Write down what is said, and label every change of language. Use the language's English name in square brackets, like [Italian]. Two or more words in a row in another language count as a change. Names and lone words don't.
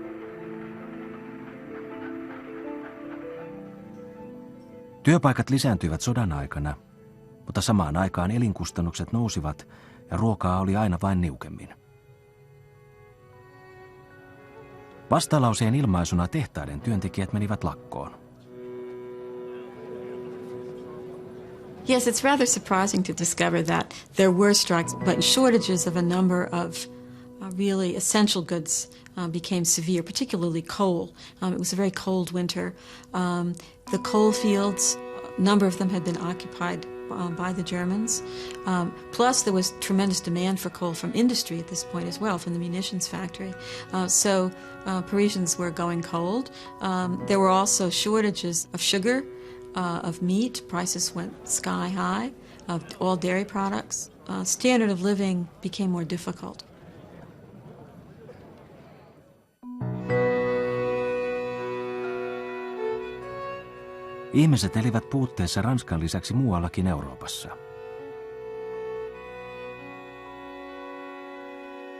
[Finnish] Työpaikat lisääntyivät sodan aikana, mutta samaan aikaan elinkustannukset nousivat ja ruokaa oli aina vain niukemmin. Vastalauseen ilmaisuna tehtaiden työntekijät menivät lakkoon. [English] Yes, it's rather surprising to discover that there were strikes, but shortages of a number of really essential goods became severe, particularly coal. It was a very cold winter. The coal fields, a number of them had been occupied by the Germans. Plus there was tremendous demand for coal from industry at this point as well, from the munitions factory. So Parisians were going cold. There were also shortages of sugar, of meat. Prices went sky high, of all dairy products. Standard of living became more difficult. [Finnish] Ihmiset elivät puutteessa Ranskan lisäksi muuallakin Euroopassa.